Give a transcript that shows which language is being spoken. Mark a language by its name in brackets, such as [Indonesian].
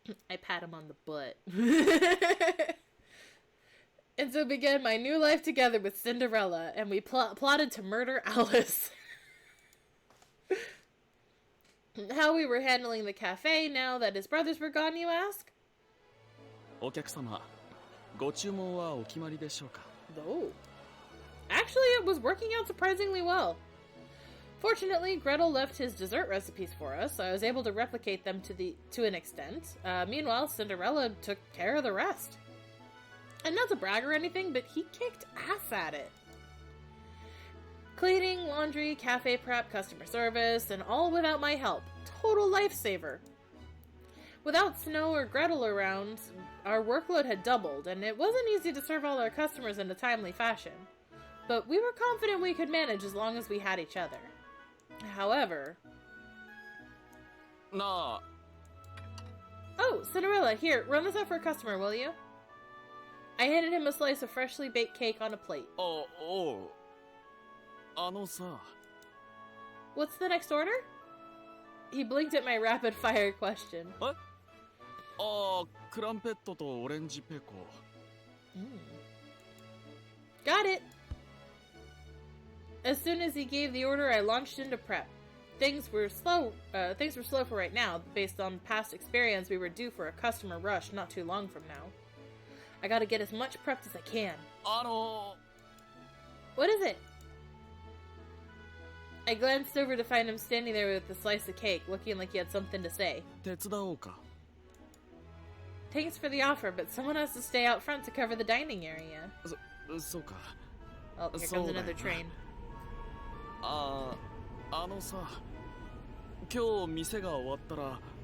[English] I pat him on the butt. And so began my new life together with Cinderella, and we plotted to murder Alice. How we were handling the cafe now that his brothers were gone, you ask? [Japanese] お客様、ご注文はお決まりでしょうか? [English] No. Actually, it was working out surprisingly well. Fortunately, Gretel left his dessert recipes for us, so I was able to replicate them to an extent. Meanwhile, Cinderella took care of the rest. And not to brag or anything, but he kicked ass at it. Cleaning, laundry, cafe prep, customer service, and all without my help. Total lifesaver. Without Snow or Gretel around, our workload had doubled, and it wasn't easy to serve all our customers in a timely fashion. But we were confident we could manage as long as we had each other. However... [Japanese] なあ。 [English] Oh, Cinderella, here, run this out for a customer, will you? I handed him a slice of freshly baked cake on a plate. [Japanese] おう。あのさ。 [English] What's the next order? He blinked at my rapid-fire question. [Japanese] え？ああ、クランペットとオレンジペコ。 [English] Got it! As soon as he gave the order, I launched into prep. Things were slow for right now. Based on past experience, we were due for a customer rush not too long from now. I gotta get as much prepped as I can. What is it? I glanced over to find him standing there with a slice of cake, looking like he had something to say. [Japanese] 手伝おうか。 [English] Thanks for the offer, but someone has to stay out front to cover the dining area. [Japanese] そうか。 [English] Oh, here comes [Japanese] そうだよ [English] another [Japanese] な。 [English] train. [Japanese] あのさ、今日店が終わったら。